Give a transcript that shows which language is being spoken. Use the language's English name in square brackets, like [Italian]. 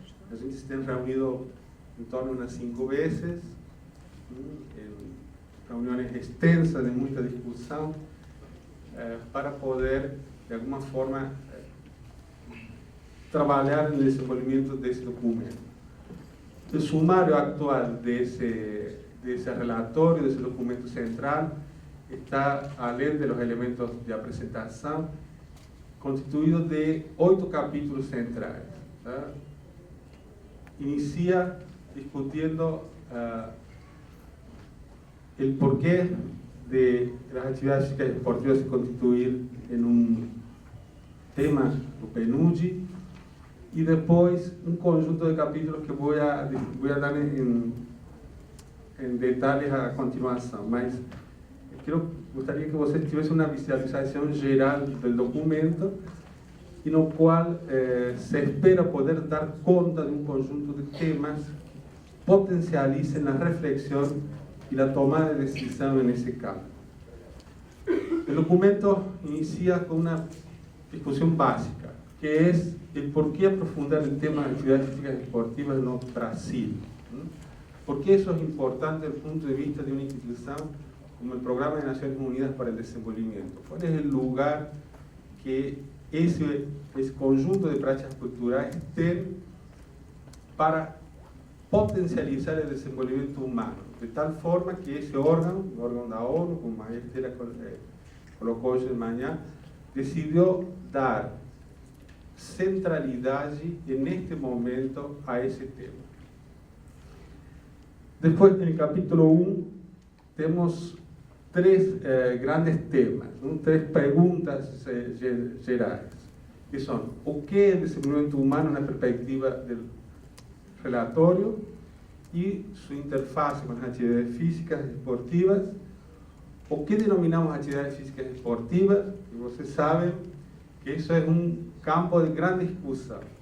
[Portuguese] A gente se tem reunido em torno de umas 5 vezes, em reuniões extensas, de muita discussão, para poder, de alguma forma, trabalhar no desenvolvimento desse documento. O sumário atual desse relatório, desse documento central, está, além dos elementos de apresentação, constituído de 8 capítulos centrais. ¿Tá? [Spanish] Inicia discutiendo el porqué de las actividades físicas y deportivas se constituir en un tema do PNUD, y después un conjunto de capítulos que voy a dar en detalles a continuación. [Portuguese] Mas gostaria que você tivesse uma visualização geral do documento, e no qual se espera poder dar conta de um conjunto de temas que potencialicem a reflexão e a tomada de decisão nesse campo. O documento inicia com uma discussão básica, que é o porquê aprofundar o tema de atividades físicas e esportivas no Brasil. Por que isso é importante do ponto de vista de uma instituição como el Programa de Naciones Unidas para el Desenvolvimiento? [Spanish] ¿Cuál es el lugar que ese conjunto de prácticas culturales tiene para potencializar el desenvolvimiento humano? De tal forma que ese órgano, el órgano de la ONU, como María Estela colocó hoy de mañana, decidió dar centralidad en este momento a ese tema. Después, en el capítulo 1, tenemos 3 grandes temas, ¿no? [Portuguese] 3 preguntas gerais, que son: o que é o desenvolvimento humano na perspectiva do relatório e sua interface com as atividades físicas e esportivas, o que denominamos atividades físicas e esportivas, e vocês sabem que isso é campo de grande discussão.